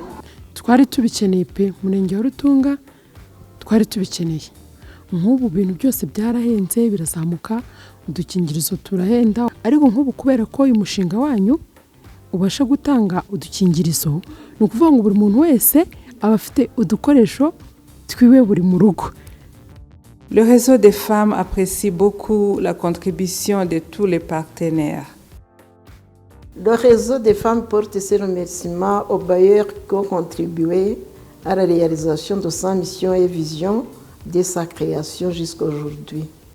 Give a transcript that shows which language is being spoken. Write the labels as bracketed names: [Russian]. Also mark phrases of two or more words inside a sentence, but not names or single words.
[Kinyarwanda] Twari tubikeneye pe Murenge wa Rutunga, twari tubikeneye. Nk'ubu bintu byose byarahenze birazamuka, udukingirizo turahenda, ariko nk'ubu kubera ko uyu mushinga wanyu ubasha gutanga udukingirizo, ni ukuvuga ngo buri muntu wese aba afite udukoresho twiwe buri mu rugo. [French] Le réseau des femmes apprécie beaucoup la contribution de tous les partenaires. Le réseau des femmes porte ses remerciements aux bailleurs qui ont contribué à la réalisation de sa mission et vision dès sa création jusqu'à aujourd'hui.